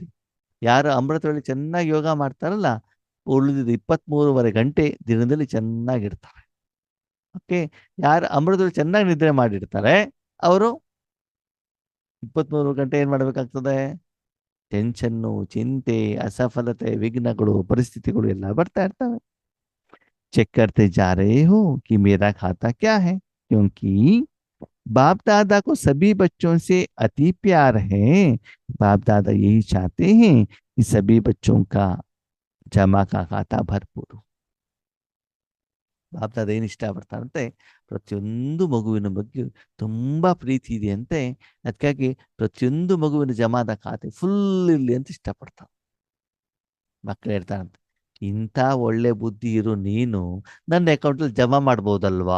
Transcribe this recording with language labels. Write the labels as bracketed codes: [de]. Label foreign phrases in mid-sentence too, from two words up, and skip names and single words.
[kn] ಯಾರು ಅಮೃತದಲ್ಲಿ ಚೆನ್ನಾಗಿ ಯೋಗ ಮಾಡ್ತಾರಲ್ಲ, ಉಳಿದಿದ್ದು 23.5 ಗಂಟೆ ದಿನದಲ್ಲಿ ಚೆನ್ನಾಗಿರ್ತಾರೆ. ಓಕೆ, ಯಾರು ಅಮೃತದಲ್ಲಿ ಚೆನ್ನಾಗಿ ನಿದ್ರೆ ಮಾಡಿರ್ತಾರೆ ಅವರು 23 ಗಂಟೆ ಏನ್ ಮಾಡ್ಬೇಕಾಗ್ತದೆ? ಟೆನ್ಷನ್ನು, ಚಿಂತೆ, ಅಸಫಲತೆ, ವಿಘ್ನಗಳು, ಪರಿಸ್ಥಿತಿಗಳು ಎಲ್ಲ ಬರ್ತಾ ಇರ್ತವೆ. [hi] ಚೆಕ್ करते जा रहे हो कि मेरा खाता क्या है, क्योंकि बाप दादा को सभी बच्चों से अति प्यार है. बाप दादा यही चाहते हैं कि सभी बच्चों का जमा का खाता भरपूर हो. [kn] ಬಾಪ್ ದಾದ ಏನು ಇಷ್ಟಪಡ್ತಾರಂತೆ? ಪ್ರತಿಯೊಂದು ಮಗುವಿನ ಬಗ್ಗೆ ತುಂಬಾ ಪ್ರೀತಿ ಇದೆ ಅಂತೆ. ಅದಕ್ಕಾಗಿ ಪ್ರತಿಯೊಂದು ಮಗುವಿನ ಜಮಾದ ಖಾತೆ ಫುಲ್ ಇರ್ಲಿ ಅಂತ ಇಷ್ಟಪಡ್ತಾರೆ. ಮಕ್ಕಳು ಹೇಳ್ತಾರಂತೆ, ಇಂಥ ಒಳ್ಳೆ ಬುದ್ಧಿ ಇರೋ ನೀನು ನನ್ನ ಅಕೌಂಟಲ್ಲಿ ಜಮಾ ಮಾಡ್ಬೋದಲ್ವಾ?